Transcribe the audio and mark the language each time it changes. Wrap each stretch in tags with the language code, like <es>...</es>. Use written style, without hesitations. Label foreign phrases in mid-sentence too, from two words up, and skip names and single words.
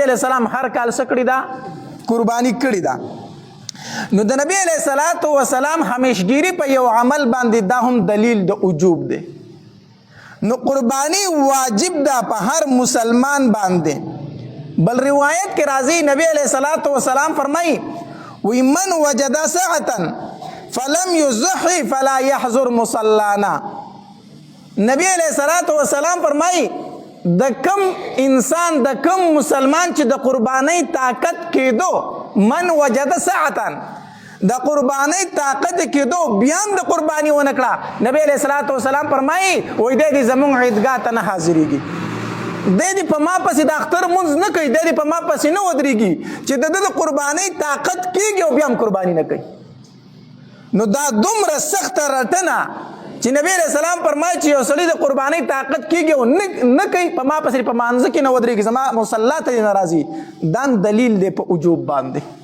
<ar>علیه السلام</ar> <ps>هر کال څه کړي دا قرباني کړي دا نو د نبی</ps> <ar>علیه الصلاة والسلام</ar> <ps>همیشګيري په یو عمل باندې دا هم دلیل د وجوب دی نو قربانی واجب ده په هر مسلمان باندې بل روایت کې راځي نبی</ps> <ar>علیہ الصلوۃ والسلام</ar> <ps>فرمایي وی</ps> <ar>من وجد ساعة فلم يزحي فلا يحضر مصلانا</ar> <ps>نبی</ps> <ar>علیہ الصلوۃ والسلام</ar> <ps>فرمایي د کم انسان د کم مسلمان چې د قربانی طاقت کېدو من</ps> <ar>وجد ساعة</ar> <ps>د قربانی طاقت کېدو بیا هم د قربانی ونه کړه نبی</ps> <ar>علیہ الصلوۃ والسلام</ar> <ps>فرمایي وای د دې زمونږ عیدګاه ته نه حاضرېږي د دې په ما پسې د اختر مونځ نه کوي د دې په ما پسې نه ودرېږي چې د قربانی طاقت کېږي او بیا هم قربانی نه کوي نو دا دومره سخته رټنه چې نبی</ps> <ar>علیہ السلام</ar> <ps>فرمایي چې یو سړی د قربانی طاقت کېږي او نه کوي په ما پسې په مانځه کې نه ودرېږي زما مصلا ته نه راځي دا دلیل دی په وجوب باندې</ps>